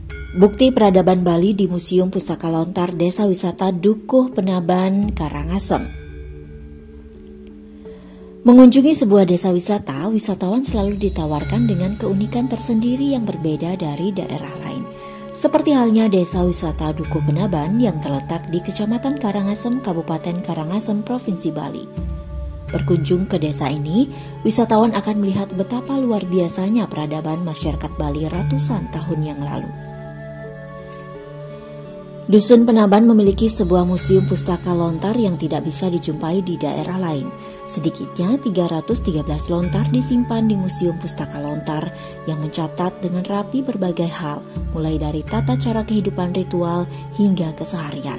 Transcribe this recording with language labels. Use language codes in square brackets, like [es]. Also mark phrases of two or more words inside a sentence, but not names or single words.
[id] Bukti peradaban Bali di Museum Pustaka Lontar Desa Wisata Dukuh Penaban, Karangasem. Mengunjungi sebuah desa wisata, wisatawan selalu ditawarkan dengan keunikan tersendiri yang berbeda dari daerah lain. Seperti halnya Desa Wisata Dukuh Penaban yang terletak di Kecamatan Karangasem, Kabupaten Karangasem, Provinsi Bali. Berkunjung ke desa ini, wisatawan akan melihat betapa luar biasanya peradaban masyarakat Bali ratusan tahun yang lalu. Dusun Penaban memiliki sebuah museum pustaka lontar yang tidak bisa dijumpai di daerah lain. Sedikitnya 313 lontar disimpan di Museum Pustaka Lontar yang mencatat dengan rapi berbagai hal, mulai dari tata cara kehidupan ritual hingga keseharian.